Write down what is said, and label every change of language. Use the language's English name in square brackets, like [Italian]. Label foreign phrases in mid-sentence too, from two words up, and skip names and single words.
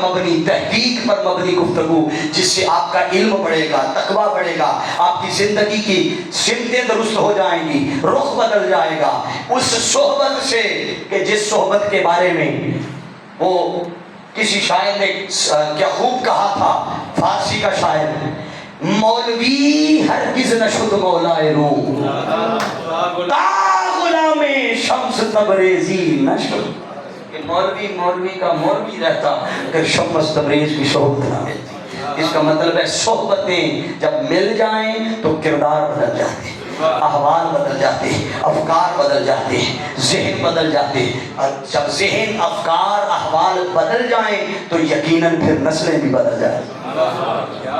[Urdu] مبنی، تحقیق پر مبنی گفتگو، جس سے آپ کا علم بڑھے گا، تقویٰ بڑھے گا، آپ کی زندگی کی سمتیں درست ہو جائیں گی، رخ بدل جائے گا اس صحبت سے کہ جس صحبت کے بارے میں وہ کسی شاعر نے کیا خوب کہا تھا، فارسی کا شاعر، [Persian] مولوی ہرگز نشد مولائے روم تا غلام شمس تبریزی نشد. [Urdu] کہ مولوی کا مولوی رہتا کہ شمس تبریز کی صحبت نہ ملتی. اس کا مطلب ہے صحبتیں جب مل جائیں تو کردار بدل جاتے، احوال بدل جاتے، افکار بدل جاتے، ذہن بدل جاتے. جب ذہن، افکار، احوال بدل جائیں تو یقیناً پھر نسلیں بھی بدل جائیں.